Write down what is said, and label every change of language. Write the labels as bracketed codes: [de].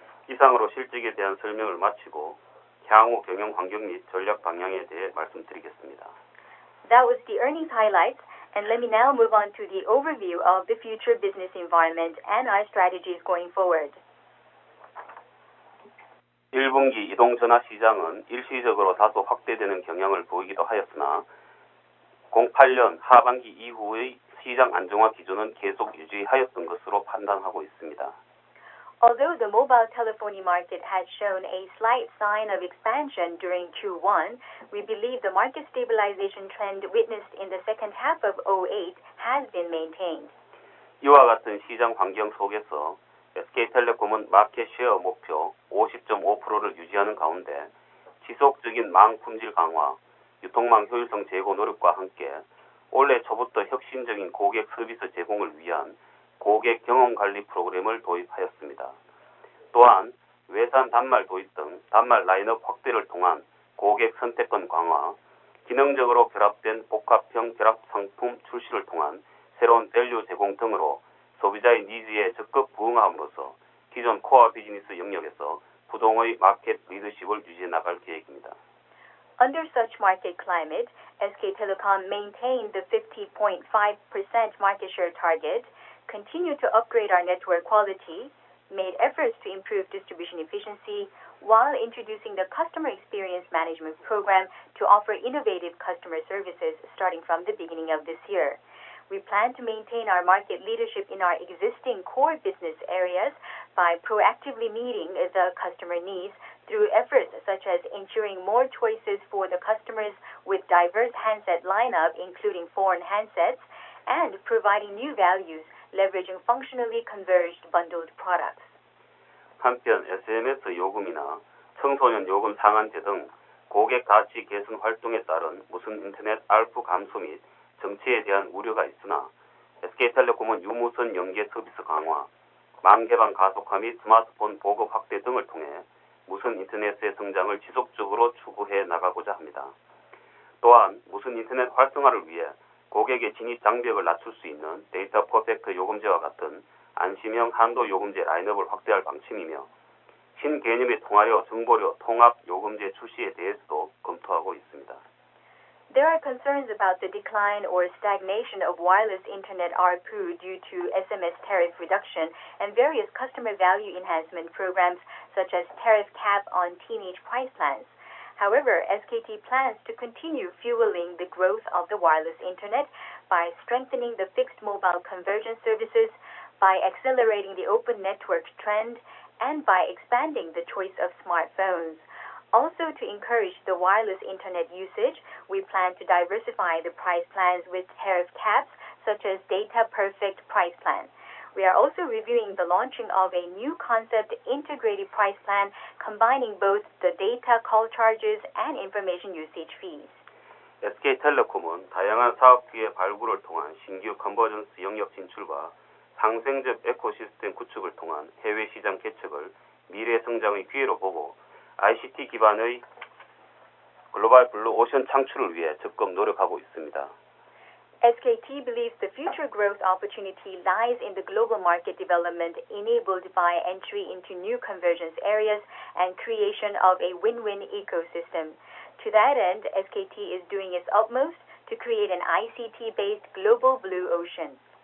[ko] 이상으로 실적에 대한 설명을 마치고 향후 경영 환경 및 전략 방향에 대해 말씀드리겠습니다. [en] That was the earnings highlights, and let me now move on to the overview of the future business environment and our strategies going forward. [ko] 1분기 이동전화 시장은 일시적으로 다소 확대되는 경향을 보이기도 하였으나 08년 하반기 이후의 시장 안정화 기조는 계속 유지하였던 것으로 판단하고 있습니다. [en] Although the mobile telephony market had shown a slight sign of expansion during Q1, we believe the market stabilization trend witnessed in the second half of 2008 has been maintained. [ko] 이와 같은 시장 환경 속에서 SK텔레콤은 마켓 쉐어 목표 50.5%를 유지하는 가운데 지속적인 망 품질 강화, 유통망 효율성 제고 노력과 함께 올해 초부터 혁신적인 고객 서비스 제공을 위한 고객 경험 관리 프로그램을 도입하였습니다. 또한 외산 단말 도입 등 단말 라인업 확대를 통한 고객 선택권 강화, 기능적으로 결합된 복합형 결합 상품 출시를 통한 새로운 밸류 제공 등으로 소비자의 니즈에 적극 부응함으로써 기존 코어 비즈니스 영역에서 부동의 마켓 리더십을 유지해 나갈 계획입니다. [en] Under such market climate, SK Telecom maintained the 50.5% market share target, continued to upgrade our network quality, made efforts to improve distribution efficiency, while introducing the Customer Experience Management Program to offer innovative customer services starting from the beginning of this year. We plan to maintain our market leadership in our existing core business areas by proactively meeting the customer needs through efforts such as ensuring more choices for the customers with diverse handset lineup, including foreign handsets, and providing new values leveraging functionally converged bundled products. [ko] 한편 SMS 요금이나 청소년 요금 상한제 등 고객 가치 개선 활동에 따른 무선 인터넷 ARPU 감소 및 정체에 대한 우려가 있으나 SK텔레콤은 유무선 연계 서비스 강화, 망 개방 가속화 및 스마트폰 보급 확대 등을 통해 무선 인터넷의 성장을 지속적으로 추구해 나가고자 합니다. 또한 무선 인터넷 활성화를 위해 고객의 진입 장벽을 낮출 수 있는 데이터 퍼펙트 요금제와 같은 안심형 한도 요금제 라인업을 확대할 방침이며 신개념의 통화료, 정보료, 통합 요금제 출시에 대해서도 검토하고 있습니다. [en] There are concerns about the decline or stagnation of wireless internet ARPU due to SMS tariff reduction and various customer value enhancement programs such as tariff cap on teenage price plans. However, SKT plans to continue fueling the growth of the wireless internet by strengthening the fixed mobile convergence services, by accelerating the open network trend, and by expanding the choice of smartphones. Also, to encourage the wireless internet usage, we plan to diversify the price plans with tariff caps such as Data Perfect price plan. We are also reviewing the launching of a new concept integrated price plan combining both the data call charges and information usage fees. [ko] SK텔레콤은 다양한 사업 기회 발굴을 통한 신규 컨버전스 영역 진출과 상생적 에코시스템 구축을 통한 해외 시장 개척을 미래 성장의 기회로 보고 ICT 기반의 글로벌 블루 오션 창출을 위해 적극 노력하고 있습니다. [en] SKT believes the future growth opportunity lies in the global market development enabled by entry into new convergence areas and creation of a win-win ecosystem. To that end, SKT is doing its utmost to create an ICT-based global blue ocean.